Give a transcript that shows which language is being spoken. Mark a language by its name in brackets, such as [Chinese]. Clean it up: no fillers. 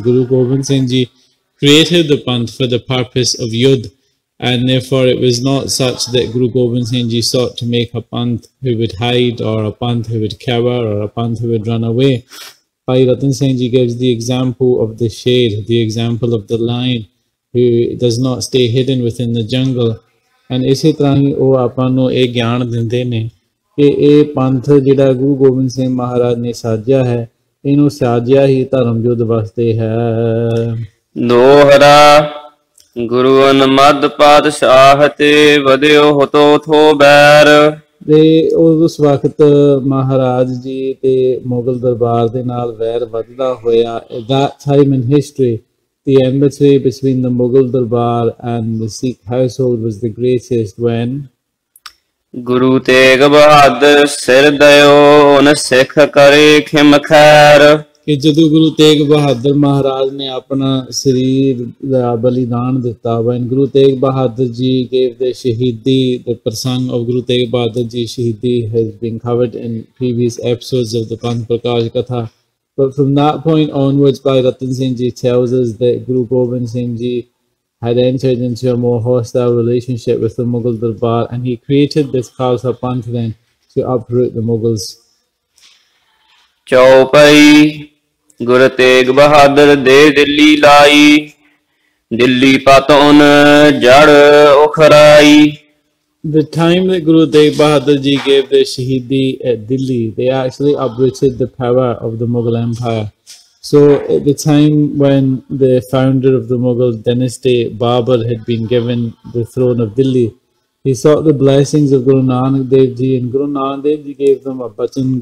[English] Guru Gobind Singh Ji created the Panth for the purpose of Yudh, and therefore it was not such that Guru Gobind Singh Ji sought to make a Panth who would hide, or a Panth who would cower, or a Panth who would run away. Bhai Ratan Singh Ji gives the example of the sher, the example of the lion who does not stay hidden within the jungle. [Punjabi] And ਇਸੇ ਤਰ੍ਹਾਂ ਹੀ ਉਹ ਆਪਾਂ ਨੂੰ ਇਹ ਗਿਆਨ ਦਿੰਦੇ ਨੇ ਕਿ ਇਹ ਪੰਥ ਜਿਹੜਾ ਗੁਰੂ ਗੋਬਿੰਦ ਸਿੰਘ ਮਹਾਰਾਜ ਨੇ ਸਾਜਿਆ ਹੈ, ਇਹਨੂੰ ਸਾਜਿਆ ਹੀ ਧਰਮ ਯੁੱਧ ਵਾਸਤੇ ਹੈ। ਦੋਹਰਾ ਗੁਰੂ ਅਨਮਦ ਪਾਤਸ਼ਾਹ ਤੇ ਵਧਿਓ ਹਤੋ ਥੋ ਬੈਰ। ਤੇ ਉਸ ਵਕਤ ਮਹਾਰਾਜ ਜੀ ਤੇ ਮੁਗਲ ਦਰਬਾਰ ਦੇ ਨਾਲ ਵੈਰ ਵੱਧਦਾ ਹੋਇਆ। [English] At that time in history, the enmity between the Mughal Darbar and the Sikh household was the greatest when [Punjabi] Guru Tegh Bahadur ਸਿਰ ਦਇਓ ਉਨ ਸਿੱਖ ਕਰੇ ਖਿਮ ਖੈਰ। ਕਿ ਜਦੋਂ ਗੁਰੂ ਤੇਗ ਬਹਾਦਰ ਮਹਾਰਾਜ ਨੇ ਆਪਣਾ ਸਰੀਰ ਦਾ ਬਲੀਦਾਨ ਦਿੱਤਾ, [English] when Guru Tegh Bahadur Ji gave the Shahidi, the prasang of Guru Tegh Bahadur Ji Shahidi has been covered in previous episodes of the Panth Parkash Katha. But from that point onwards, Bhai Ratan Singh Ji tells us that Guru Gobind Singh Ji had entered into a more hostile relationship with the Mughal Darbar, and he created this Khalsa Panth then to uproot the Mughals. [Punjabi] ਚੌਪਈ ਗੁਰੂ ਤੇਗ ਬਹਾਦਰ ਦੇ ਦਿੱਲੀ ਲਾਈ ਦਿੱਲੀ ਪਤਨ ਜੜ ਉਖਰਾਈ। [English] The time that Guru Tegh Bahadur Ji gave the Shahidi at Delhi, they actually uprooted the power of the Mughal Empire. So at the time when the founder of the Mughal dynasty, Babur, had been given the throne of Delhi, he sought the blessings of Guru Nanak Dev Ji, and Guru Nanak Dev Ji gave them a button.